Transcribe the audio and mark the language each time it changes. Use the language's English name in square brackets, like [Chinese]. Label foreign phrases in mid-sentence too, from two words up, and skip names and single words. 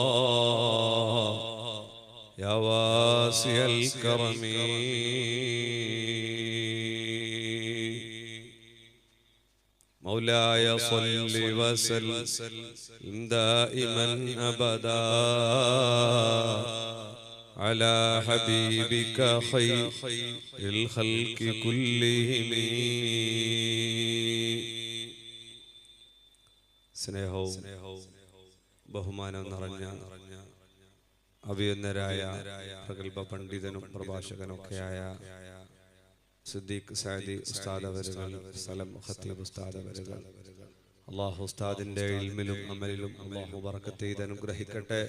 [Arabic] يا واسع الكرم مولاي صل وسلم دائما أبدا على حبيبك خير الخلق كلهم. [Malayalam] സ്നേഹവും ബഹുമാനവും നിറഞ്ഞ അഭിയന്നരായ പ്രഗൽഭ പണ്ഡിതനും പ്രഭാഷകനൊക്കെയായ സിദ്ദീഖ് സഅദി ഉസ്താദ് അവരുകൾ, സലം ഖത്തീബ് ഉസ്താദ് അവരുകൾ, അല്ലാഹു ഉസ്താദിന്റെ ഇൽമിലും അമലിലും അല്ലാഹു ബറക്കത്ത് ചെയ്ത് അനുഗ്രഹിക്കട്ടെ.